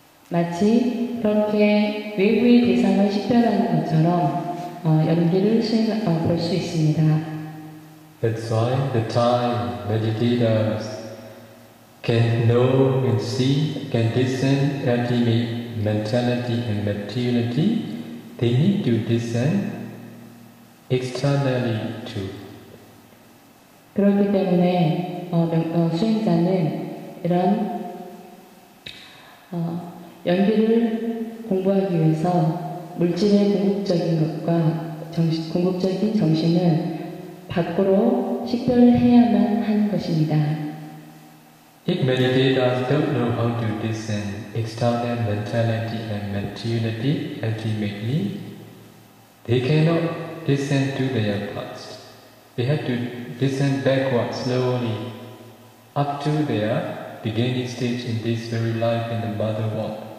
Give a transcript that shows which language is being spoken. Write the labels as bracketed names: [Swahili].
[Korean] 마치 그렇게 외부의 대상을 식별하는 것처럼 연기를 볼 수 있습니다. [English] That's why the time meditators can know and see, can discern ultimate mentality and materiality, they need to discern externally too. [Korean] 그렇기 때문에 수행자는 이런 연기를 공부하기 위해서 물질의 궁극적인 것과 궁극적인 정신을 밖으로 식별해야만 하는 것입니다. [English] If meditators don't know how to discern external mentality and materiality ultimately, they cannot descend to their past. They have to descend backwards slowly up to their beginning stage in this very life in the mother world.